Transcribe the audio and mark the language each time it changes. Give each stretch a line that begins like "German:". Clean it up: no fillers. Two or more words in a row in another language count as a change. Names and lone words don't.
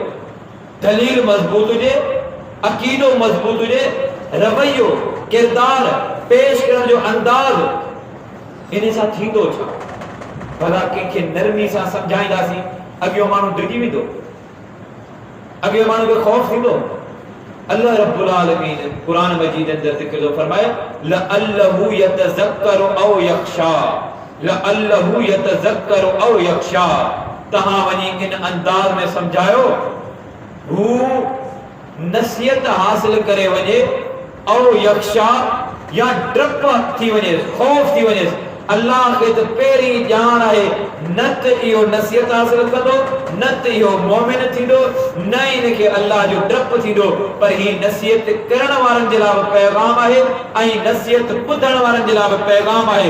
Sindhi: दलील मज़बूत हुजे, अक़ीदो मज़बूत हुजे, रवैयो किरदार पेश करण जो अंदाज़, इन सां थींदो छा? भला कंहिंखे नरमी सां सम्झाईंदासीं, अॻियो माण्हू डिॼी वेंदो, अॻियो माण्हू खे ख़ौफ़ थींदो।
Arabic: الله رب العالمين
Sindhi: क़ुरान मजीद अंदर ज़िक्र जो फरमायो
Arabic: لعله يتذكر أو يخشى, لعله يتذكر أو يخشى,
Sindhi: तहां वञी इन अंदाज में समझायो हू नसीहत हासिल करे वञे,
Arabic: أو يخشى
Sindhi: या डप थी वञे, ख़ौफ थी वञे। अल्लाह खे त पहिरीं ॼाण आहे, न त इहो नसीहत हासिल कंदो, न त इहो मोमिन थींदो, न इनखे अल्लाह जो डप थींदो, पर ही नसीहत करण वारनि जे लाइ पैगाम आहे ऐं नसीहत ॿुधण वारनि जे लाइ पैगाम आहे।